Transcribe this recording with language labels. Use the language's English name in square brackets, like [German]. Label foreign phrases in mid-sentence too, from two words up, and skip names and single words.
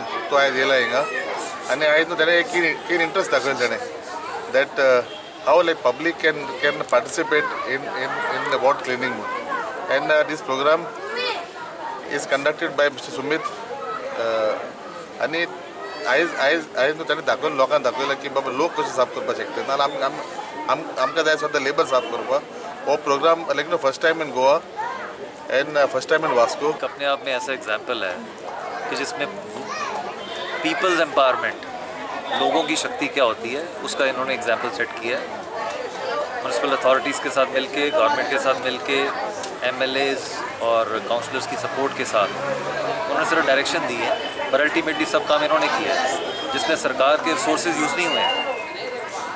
[Konkani] तो आयज येयला हिंगा आनी आयज ताणें एक कीन इंट्रस्ट दाखयलें ताणें [English] that how like public can participate in the ward cleaning [Konkani] म्हणून। [English] and this program is conducted by Mister Sumit [Konkani] आनी आयज ताणें दाखोवन लोकांक दाखयलां की बाबा लोक कशे साफ करपाक शकता, नाजाल्यार आमकां जाय सद्दां लेबर साफ करपाक। [English] ho program like first time in Goa and first time in Vasco. [Hindi] अपने आप में ऐसा एग्जाम्पल है कि जिसमें [English] people's empowerment, [Hindi] लोगों की शक्ति क्या होती है, उसका इन्होंने [English] example set [Hindi] किया है। [English] municipal authorities [Hindi] के साथ मिलके, गवर्नमेंट के साथ मिलके, एमएलएज और काउंसलर्स की सपोर्ट के साथ उन्होंने सिर्फ डायरेक्शन दी है, पर अल्टीमेटली सब काम इन्होंने किया है जिसमें सरकार के [English] resources use [Hindi] नहीं हुए हैं।